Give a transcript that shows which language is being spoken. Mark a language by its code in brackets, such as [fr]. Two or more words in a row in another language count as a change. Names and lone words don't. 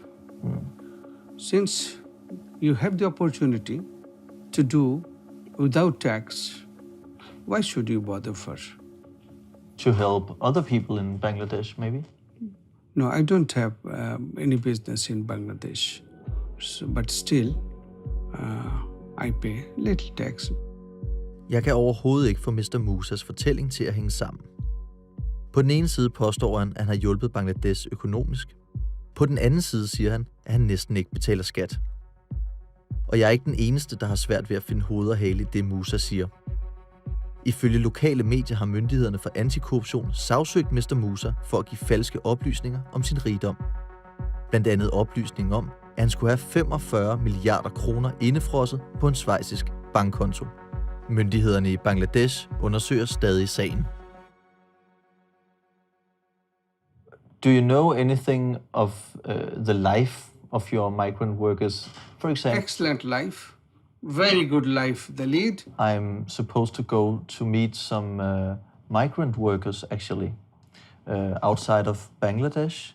[en] Since you have the opportunity to do without tax, why should you bother first? To help other people in Bangladesh, maybe? No, I don't have any business in Bangladesh. But still, I pay little tax. [da] Jeg kan overhovedet ikke få Mr. Musas fortælling til at hænge sammen. På den ene side påstår han, at han har hjulpet Bangladesh økonomisk. På den anden side siger han, at han næsten ikke betaler skat. Og jeg er ikke den eneste, der har svært ved at finde hoved og hale i det, Musa siger. Ifølge lokale medier har myndighederne for antikorruption sagsøgt Mr. Musa for at give falske oplysninger om sin rigdom. Blandt andet oplysning om, at han skulle have 45 milliarder kroner indefrosset på en schweizisk bankkonto. Myndighederne i Bangladesh undersøger stadig sagen. [en] Do you know anything of the life of your migrant workers? For example, Excellent life. Very good life they lead. I'm supposed to go to meet some migrant workers, actually, outside of Bangladesh.